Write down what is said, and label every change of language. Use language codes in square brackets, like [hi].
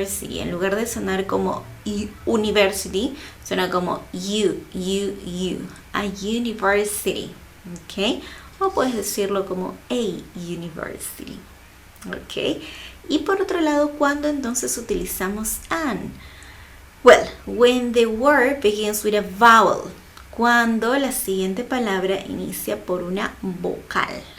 [es] En lugar de sonar como university, suena como U. [en] A university. [es] ¿Ok? O puedes decirlo como a university. ¿Ok? Y por otro lado, ¿cuándo entonces utilizamos an? [en] Well, when the word begins with a vowel. [es] Cuando la siguiente palabra inicia por una vocal.